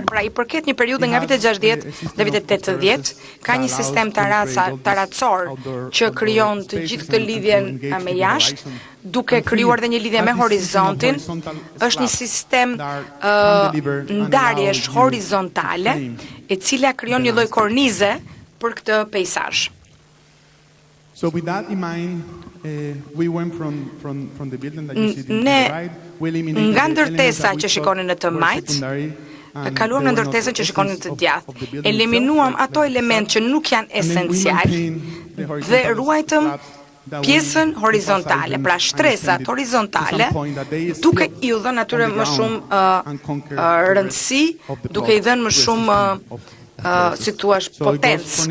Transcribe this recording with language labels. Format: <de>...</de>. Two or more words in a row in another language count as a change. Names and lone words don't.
<sq>Pra i përket një periudhe nga vitet 60 dhe vitet 80, ka një sistem taracor që krijon të gjithë këtë lidhjen me jashtë, duke krijuar dhe një lidhje me horizontin. Është një sistem ndarjesh horizontale, e cila krijon një lloj kornize për këtë peizazh.</sq> <en>So with that in mind, we went from the building that you see to the right.</en> <sq>Nga ndërtesa që shikoni në të majt, kaluam në ndërtesën që shikoni në të djathtë. Eliminuam ato element që nuk janë esencial dhe ruajtëm pjesën horizontale, pra shtresat horizontale, duke i dhënë atyre më shumë rëndësi, duke i dhënë më shumë si thua potencë.</sq>